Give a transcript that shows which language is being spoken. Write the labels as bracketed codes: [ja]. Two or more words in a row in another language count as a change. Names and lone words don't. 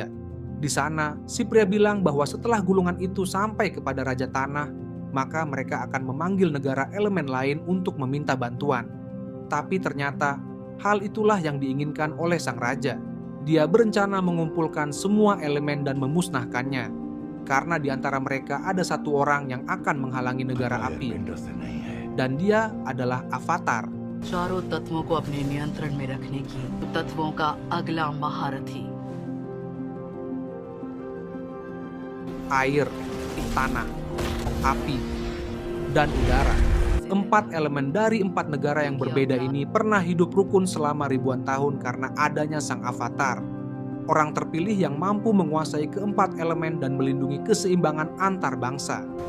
[id] Di sana, si pria bilang bahwa setelah gulungan itu sampai kepada Raja Tanah, maka mereka akan memanggil negara elemen lain untuk meminta bantuan. Tapi ternyata, hal itulah yang diinginkan oleh sang raja. Dia berencana mengumpulkan semua elemen dan memusnahkannya. Karena di antara mereka ada satu orang yang akan menghalangi negara api. Dan dia adalah Avatar. [hi] चारों तत्वों को अपने नियंत्रण में रखने की तत्वों का अगला महारथी. [id] Air, tanah, api, dan udara. 4 elemen dari 4 negara yang berbeda ini pernah hidup rukun selama ribuan tahun karena adanya sang Avatar. Orang terpilih yang mampu menguasai ke-4 elemen dan melindungi keseimbangan antar bangsa.